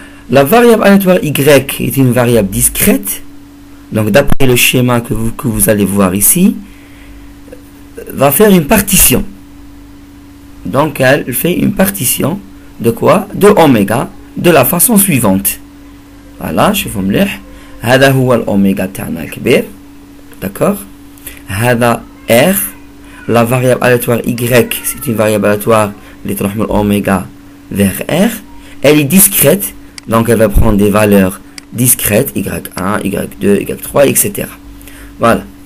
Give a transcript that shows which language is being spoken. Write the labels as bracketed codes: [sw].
[fr] La variable aléatoire y est une variable discrète. Donc d'après le schéma que vous allez voir ici, va faire une partition. Donc elle fait une partition de quoi? De oméga, de la façon suivante. [ar] Voilà, شوفوا مليح. هذا هو الأوميغا تاعنا الكبير. [fr] D'accord? [ar] هذا R. [fr] La variable aléatoire y, c'est une variable aléatoire qui [ar] تروح [fr] من oméga vers R. Elle est discrète, donc elle va prendre des valeurs discrètes, y1, y2, y3, etc. Voilà.